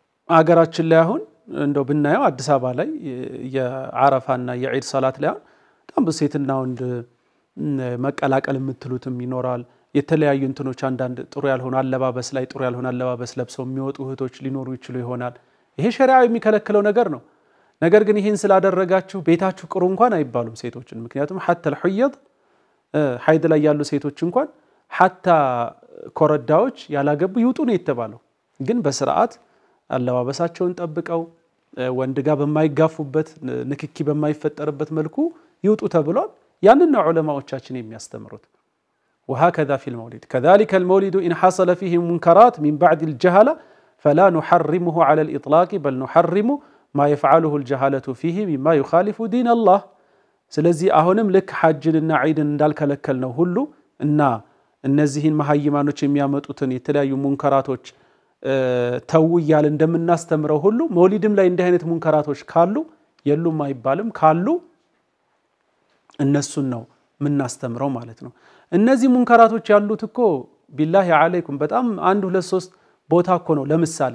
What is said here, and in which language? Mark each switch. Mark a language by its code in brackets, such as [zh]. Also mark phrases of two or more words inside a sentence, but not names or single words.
[am] ሀገራችን ላይ አሁን እንደው ብናየው አዲስ አበባ ላይ የዓረፋና የዒድ ሶላት ላይ በጣም በሴትና ወንድ መቀላቀል የምትሉትም ይኖራል የተለያዩ እንትኖች አንዳንድ ጥሩ ያልሆነ አለባበስ ላይ ጥሩ ያልሆነ አለባበስ ለብሰው የሚወጡ እህቶች ሊኖሩ ይችላሉ ይሆናል ይሄ ሸሪዓው የሚከለክለው ነገር ነው ነገር ግን ይሄን ስላደረጋችሁ ቤታችሁ ቅሩ እንኳን አይባሉም ሴቶችን ምክንያቱም [ar] حتى الحيض [am] ሐይድ ላይ ያሉ ሴቶች እንኳን حتى ኮረዳዎች ያላገቡ ይውጡ ነው የተባለው ግን በስርዓት አለባበሳቸውን ጠብቀው ወንድ ጋር በማይጋፉበት ንክኪ በማይፈጠርበት መልኩ ይውጡ ተብሏል ያንን ነው ዑለማዎቻችን የሚያስተምሩት [ar] وهكذا في المولد كذلك المولد إن حصل فيه منكرات من بعد الجهلة فلا نحرمه على الإطلاق بل نحرم ما يفعله الجهالة فيه مما يخالف دين الله [am] ስለዚህ አሁንም ልክ ሐጅንና ዒድን እንዳልከለከልነው ሁሉ እና እነዚህን መሐይማኖች የሚያመጡትን የተለያዩ ሙንከራቶች ተውያል እንደምናስተምረው ሁሉ መውሊድም ላይ እንዲህ አይነት ሙንከራቶች ካሉ የሉም አይባልም ካሉ እነሱን ነው ምናስተምረው ማለት ነው እነዚህ ሙንከራቶች ያሉት እኮ [ar] بالله عليكم [am] በጣም 1 2 3 ቦታ እኮ ነው ለምሳሌ